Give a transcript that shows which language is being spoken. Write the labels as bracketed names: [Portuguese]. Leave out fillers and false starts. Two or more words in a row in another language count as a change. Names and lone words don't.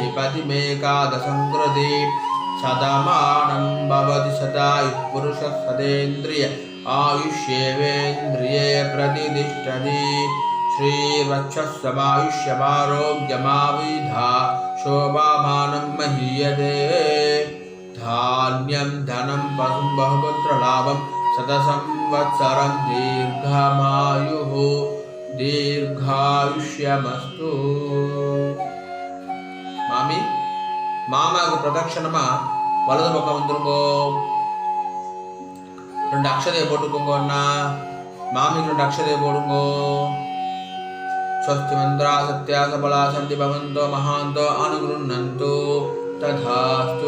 [Sanskrit] पतिमेकादशङ्कृति सदमानं भवति सदा पुरुषः सदेन्द्रिय आयुष्येवेन्द्रिये प्रतिष्ठति श्रीर्वक्षस्समायुष्यमारोग्यमाविधा शोभामानं महीयते धान्यं धनं पशुं बहुपुत्रलाभं शतसंवत्सरं दीर्घमायुः दीर्घायुष्यमस्तु. [Tamil] மாமி மாமாவுக்கு பிரதட்சணமா வலது பக்கம் வந்துருங்கோ. 2 அக்ஷதையை போட்டுக்கோங்க அண்ணா. மாமிக்கு 2 அக்ஷதையை போடுங்கோ. [Sanskrit] स्वस्ति मन्त्राः सत्याः सफलाः सन्तु भवन्तो महान्तो अनुगृह्णन्तो तथास्तु.